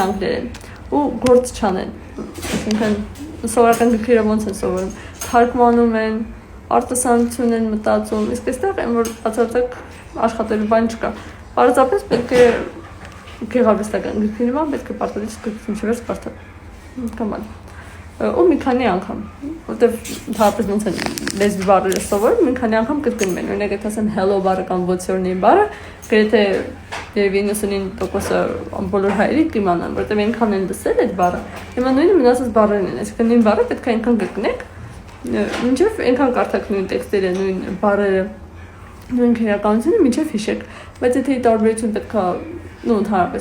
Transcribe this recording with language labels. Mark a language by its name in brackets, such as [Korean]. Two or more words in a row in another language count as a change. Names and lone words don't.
[Armenian] անգլերեն ու գործ չանեն։ Այսինքն սովորական գրքերը ոնց են սովորում, թարգմանում են, արտասանություն են մտածում, իսկ այստեղ այն որ բացարձակ աշխատելու բան չկա։ Պարզապես պետք է գեղարվեստական գրքի նման պետք է պարտադիր սկսել չվերս կարդալ կամ ու մի քանի անգամ, որտեվ ընդհանրապես ոնց են լեզվի բառերը սովորում, մի քանի անգամ կրկնում են։ Օրինակ, եթե ասեմ hello բառը կամ [English] what's your name [Armenian] բառը, գրեթե 99% բոլոր հայերին կիմանան, որտեվ այնքան են լսել այդ բառը։ Հիմա նույնը մնացած բառերն են, այսինքն նույն բառը պետք է այնքան կրկնեք, մինչև այնքան կարդաք նույն տեքստերը, նույն բառերը, նույն քերականությունը, մինչև հիշեք։ Բայց եթե տարբերություն պետք է ընդհանրապես